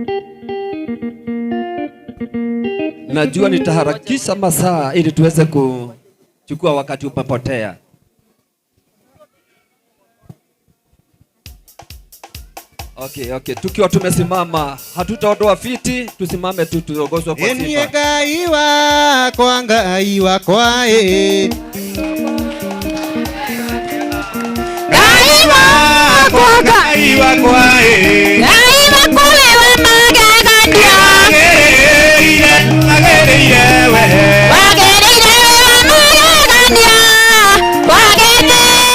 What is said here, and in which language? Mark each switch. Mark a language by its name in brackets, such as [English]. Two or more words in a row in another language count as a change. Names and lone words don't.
[Swahili] Najua nitaharakisha masaa ili tuweze kuchukua wakati upapotea. Okay. Tukiwa tumesimama, hatutaondoa fiti, tusimame tu tuongozwe kwa sifa. [Kikuyu] Enie Ngai wakwa, Ngai wakwa, Ngai wakwa, Ngai wakwa, Ngai wakwa wa magegania, wagereire wa magegania, wagereire